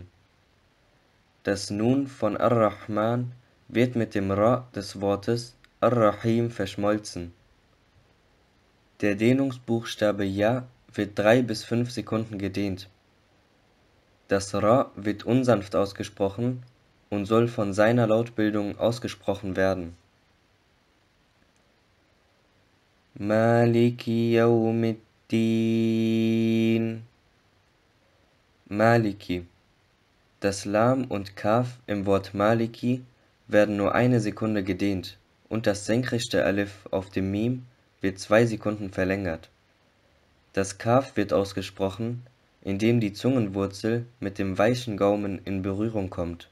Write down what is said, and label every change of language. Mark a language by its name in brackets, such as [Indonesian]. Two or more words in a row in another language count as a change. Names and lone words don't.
[German] Das Nun von Ar-Rahman wird mit dem Ra des Wortes Ar-Rahim verschmolzen. Der Dehnungsbuchstabe Ja wird 3 bis 5 Sekunden gedehnt. Das Ra wird unsanft ausgesprochen und soll von seiner Lautbildung ausgesprochen werden. [Arabic] مالك يوم الدين. Maliki. [German] Das Lam und Kaf im Wort Maliki werden nur eine Sekunde gedehnt und das senkrechte Alif auf dem Mim wird 2 Sekunden verlängert. Das Kaf wird ausgesprochen, indem die Zungenwurzel mit dem weichen Gaumen in Berührung kommt.